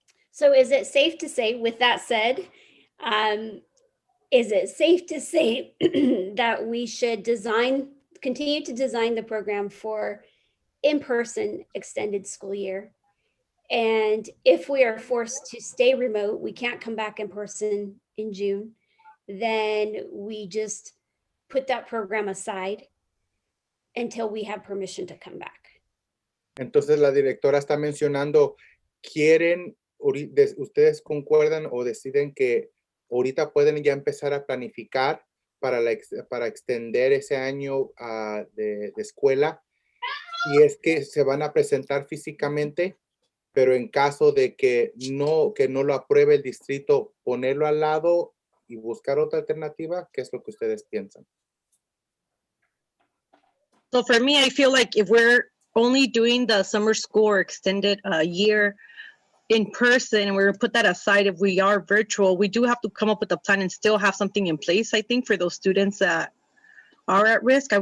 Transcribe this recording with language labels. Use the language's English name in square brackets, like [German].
[English] So is it safe to say, with that said, is it safe to say that we should continue to design the program for in-person extended school year? And if we are forced to stay remote, we can't come back in person in June, then we just put that program aside until we have permission to come back. [Spanish] Entonces la directora está mencionando, ustedes concuerdan o deciden que ahorita pueden ya empezar a planificar para extender ese año de escuela, y es que se van a presentar físicamente, pero en caso de que no lo apruebe el distrito, ponerlo al lado y buscar otra alternativa. ¿Qué es lo que ustedes piensan? [English] So for me, I feel like if we're only doing the summer school or extended year in person, and we're gonna put that aside, if we are virtual, we do have to come up with a plan and still have something in place, I think, for those students that are at risk.